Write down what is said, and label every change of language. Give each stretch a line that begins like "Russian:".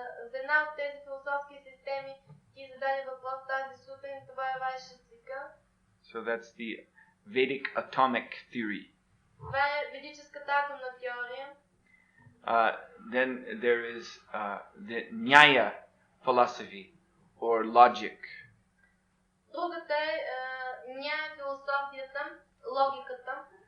Bulgarian: За една от тези философски системи ти зададе въпрос тази сутрин, това е Vaishasika.
English: So that's the Vedic atomic theory.
Bulgarian: Това е ведическата атомна теория.
English: Then there is the Nyaya philosophy or logic.
Bulgarian: Другата е Nyaya философията, логиката.